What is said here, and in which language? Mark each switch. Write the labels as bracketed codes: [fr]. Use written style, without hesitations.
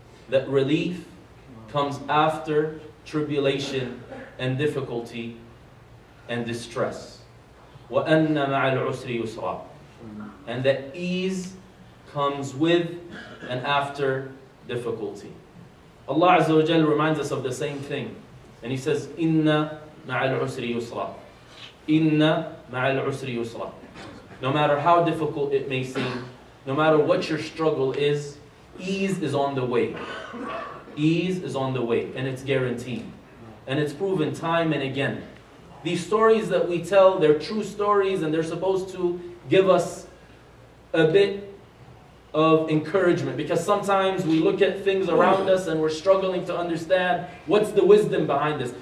[en] That relief comes after tribulation and difficulty and distress. [ar] وَأَنَّ مَعَ الْعُسْرِ يُسْرًا. [en] And that ease comes with and after difficulty. Allah Azza wa Jal reminds us of the same thing. And He says, [ar] إِنَّ مَعَ الْعُسْرِ يُسْرًا. إِنَّ مَعَ الْعُسْرِ يُسْرًا. [en] No matter how difficult it may seem, no matter what your struggle is, ease is on the way. Ease is on the way, and it's guaranteed. And it's proven time and again. These stories that we tell, they're true stories, and they're supposed to give us a bit of encouragement, because sometimes we look at things around us and we're struggling to understand what's the wisdom behind this.